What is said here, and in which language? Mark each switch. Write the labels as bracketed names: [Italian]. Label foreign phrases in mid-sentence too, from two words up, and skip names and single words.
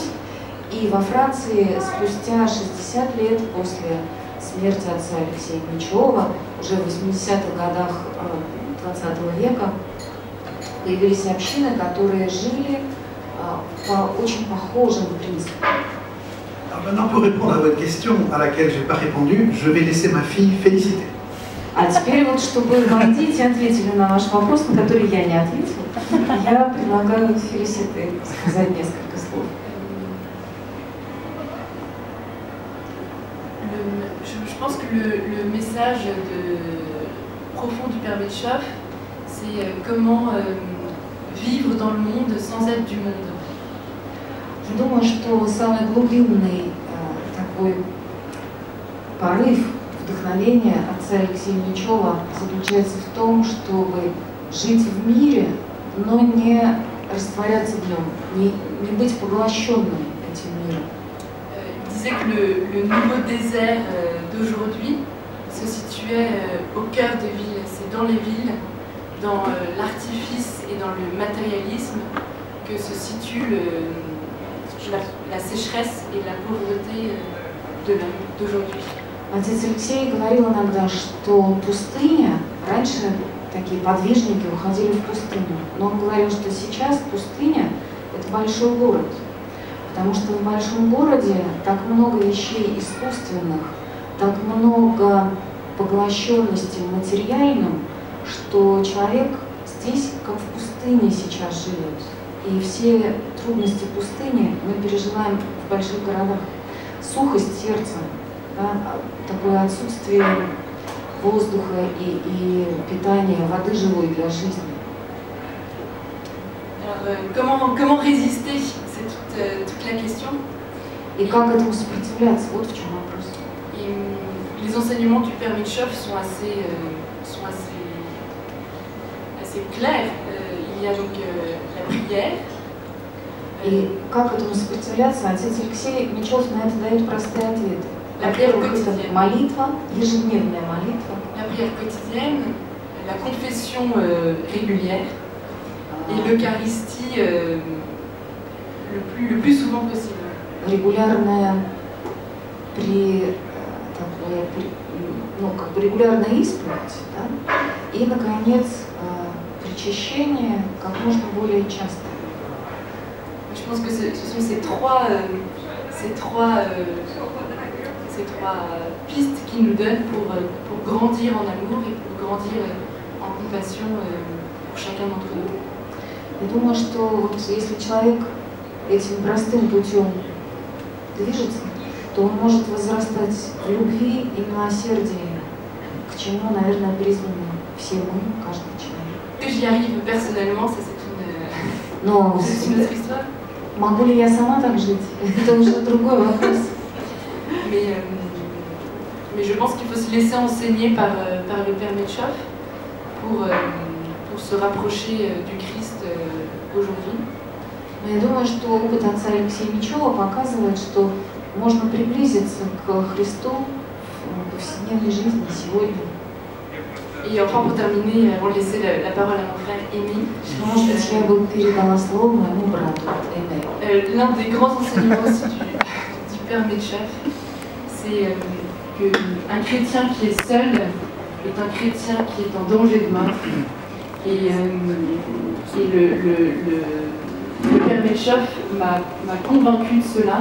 [Russian] И во Франции спустя 60 лет после смерти отца Алексея Мичева, уже в 80-х годах 20 века, появились общины, которые жили по очень похожим принципам. [French] Maintenant, pour répondre à votre question à laquelle je n'ai pas répondu, je vais laisser ma fille féliciter. [Russian] А теперь вот, чтобы мои дети ответили на ваш вопрос, на который я не ответила, я предлагаю Фелисите сказать несколько слов. [French] Je pense que le message profond du Père Michov, c'est comment vivre dans le monde sans être du monde. [Russian] Я думаю, что самый глубинный такой порыв, вдохновение отца Алексея Мечева заключается в том, чтобы жить в мире, но не растворяться в нем, не быть поглощенным этим миром. [French] Il disait que le nouveau désert d'aujourd'hui se situait au cœur des villes. C'est dans les villes, dans l'artifice et dans le matérialisme que se situe la sécheresse et la pauvreté de l'homme d'aujourd'hui. [Russian] Отец Алексей говорил иногда, что пустыня, раньше такие подвижники уходили в пустыню, но он говорил, что сейчас пустыня – это большой город, потому что в большом городе так много вещей искусственных, так много поглощенности материальным, что человек здесь как в пустыне сейчас живет. И все трудности пустыни мы переживаем в больших городах. Сухость сердца, да, такое отсутствие воздуха и питания, воды живой для жизни. [French] Alors, comment résister? C'est toute la question. [Russian] И как этому сопротивляться? Вот в чем вопрос. [French] Et les enseignements du Père Mitchoff sont assez clairs. Il y a donc la prière. [Russian] И как этому сопротивляться? Отец Алексей Мечев на это дает простые ответы. [French] La prière [Russian] Во-первых, это [French] quotidienne. [Russian] молитва, ежедневная молитва. [French] La prière quotidienne, la confession régulière et l'Eucharistie le plus souvent possible. [Russian] Регулярная регулярная исповедь, да? И, наконец, причащение как можно более часто. [French] Je pense que ce sont ces trois pistes qui nous donnent pour grandir en amour et pour grandir en compassion pour chacun d'entre nous. [Russian] Я думаю, что вот если человек этим простым путем движется, то он может возрастать в любви и милосердии, к чему, наверное, призваны все мы, каждый человек. [French] Que j'y arrive personnellement, ça [Russian] Но [French] c'est une autre histoire. [Russian] могу ли я сама так жить? Это уже другой вопрос. [French] Mais je pense qu'il faut se laisser enseigner par le Père Mitchoff pour se rapprocher du Christ aujourd'hui. [Russian] Но я думаю, что опыт отца Алексея Мечева показывает, что можно приблизиться к Христу в повседневной жизни сегодня. [French] Et enfin pour terminer, avant de laisser la parole à mon frère Émy, [Russian] Может быть, я бы передала слово моему брату Эме. [French] l'un des grands enseignements aussi du Père Mitchoff, c'est qu'un chrétien qui est seul est un chrétien qui est en danger de mort. Et le Père Mitchoff m'a convaincu de cela.